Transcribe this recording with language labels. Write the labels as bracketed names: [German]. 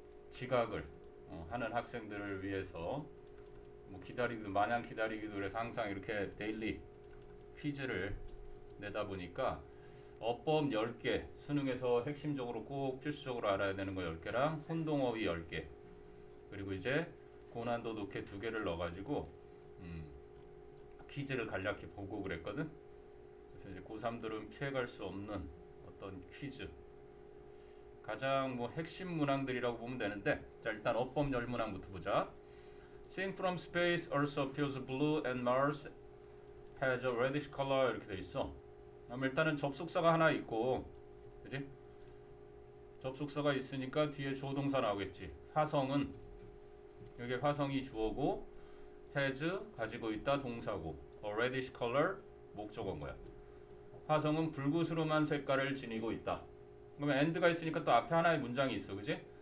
[Korean] 지각을 하는 학생들을 위해서 뭐 기다리기도 마냥 기다리기도 그래서 항상 이렇게 데일리 퀴즈를 내다 보니까 어법 10개, 수능에서 핵심적으로 꼭 필수적으로 알아야 되는 거 10개랑 혼동어휘 10개, 그리고 이제 고난도 높게 2개를 넣어가지고 퀴즈를 간략히 보고 그랬거든. 그래서 이제 고3들은 피해갈 수 없는 어떤 퀴즈, 가장 뭐 핵심 문항들이라고 보면 되는데, 자 일단 어법 10문항부터 보자. [English] Seen from space, Earth appears blue and Mars has a reddish color [Korean] 이렇게 돼 있어. 그럼 일단은 접속사가 하나 있고, 그지? 접속사가 있으니까 뒤에 주어동사 나오겠지. 화성은, 여기 화성이 주어고 has 가지고 있다 동사고, [English] a reddish color [Korean] 목적어인 거야. 화성은 불구스름한 색깔을 지니고 있다. 그러면 and가 있으니까 또 앞에 하나의 문장이 있어, 그지?